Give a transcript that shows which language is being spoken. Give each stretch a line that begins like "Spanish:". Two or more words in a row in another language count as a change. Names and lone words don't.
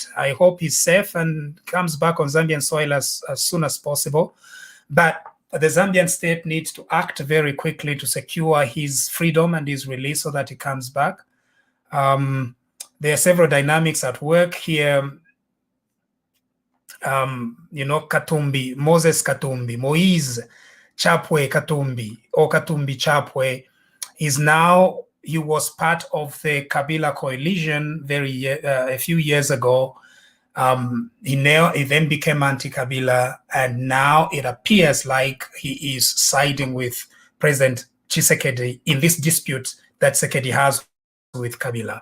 English: I hope he's safe and comes back on Zambian soil as soon as possible. But the Zambian state needs to act very quickly to secure his freedom and his release so that he comes back. There are several dynamics at work here. You know, Katumbi, Moses Katumbi, Moise Chapwe Katumbi, or Katumbi Chapwe, he was part of the Kabila coalition a few years ago. He then became anti-Kabila, and now it appears like he is siding with President Tshisekedi in this dispute that Tshisekedi has with Kabila.